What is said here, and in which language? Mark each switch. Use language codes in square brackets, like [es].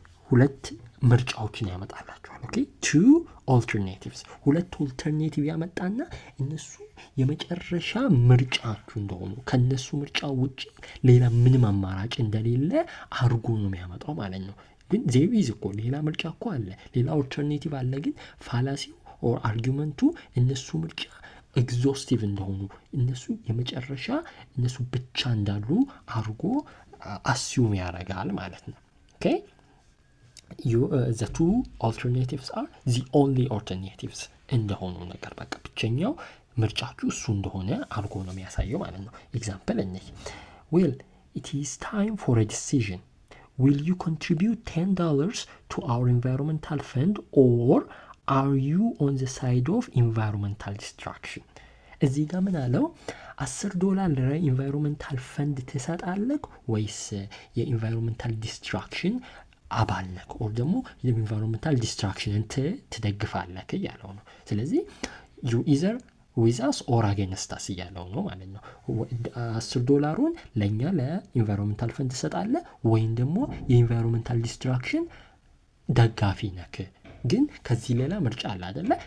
[am] ሁለት ምርጫዎችን ያመጣላችኋል። ኦኬ [en] two alternatives [am] ሁለት ኦልተርኔቲቭ ያመጣና እነሱ የመጨረሻ ምርጫችሁ እንደሆኑ ከነሱ ምርጫ ውጪ ሌላ ምንም አማራጭ እንደሌለ አርጎ ነው የሚያመጣው ማለት ነው። ግን ዜር ኢዝ እኮ ሌላ ምርጫ እኮ አለ፣ ሌላ ኦልተርኔቲቭ አለ። ግን ፋላሲው ኦር አርጊመንቱ እነሱ ምርጫ ኤግዞስቲቭ እንደሆኑ እነሱ የመጨረሻ እነሱ ብቻ እንዳሉ አርጎ አስዩም ያደርጋል ማለት ነው። ኦኬ [en] the two alternatives are the only alternatives [am] እንደሆኑ ነገር በቃ ብቸኛው ምርጫችሁ እሱ እንደሆነ አርጎ ነው የሚያሳየው ማለት ነው። ኤግዛምፕል እንይ። [en] well it is time for a decision. Will you contribute $10 to our environmental fund or are you on the side of environmental destruction? [am] እዚህ ጋር ምን አለው? $10 ለኢንቫይሮንመንታል ፈንድ ትሰጣለህ ወይስ የኢንቫይሮንመንታል ዲስትራክሽን አባል ነህ ኦር ደግሞ የኢንቫይሮንመንታል ዲስትራክሽንን ትደግፋለህ እያለው ነው። ስለዚህ [en] you either with us or against us [am] እያለው ነው ማለት ነው። $10 ለእኛ ለኢንቫይሮንመንታል ፈንድ ትሰጣለህ ወይም ደግሞ የኢንቫይሮንመንታል ዲስትራክሽን ደጋፊ ነክ። ግን ከዚህ ሌላ ምርጫ አለ አይደለ?